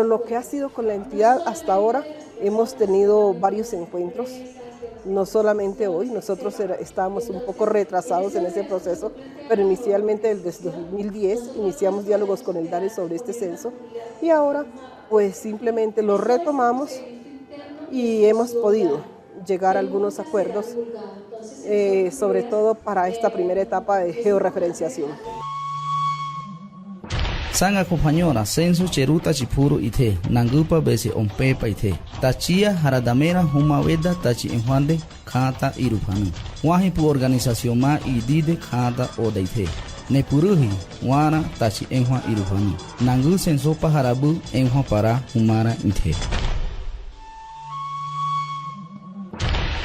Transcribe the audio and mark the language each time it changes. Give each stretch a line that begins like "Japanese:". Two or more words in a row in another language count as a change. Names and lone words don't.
Spanish: lo que ha sido con la entidad hasta ahora, hemos tenido varios encuentros, no solamente hoy, nosotros estábamos un poco retrasados en ese proceso, pero inicialmente desde 2010 iniciamos diálogos con el DANE sobre este censo y ahora pues simplemente lo retomamos y hemos podido llegar a algunos acuerdos, sobre todo para esta primera etapa de georreferenciación.
Northern Emberá: Sanga compañora censo cheruta chipuru ite nangupa bese ompepa ite tachia haradamera huma weda tachi enjuande kata irupanu wahi pu organización ma idide kata odaite nepuruhi wana tachi enjua irupanu nangu censo paharabu enjua para humara ite.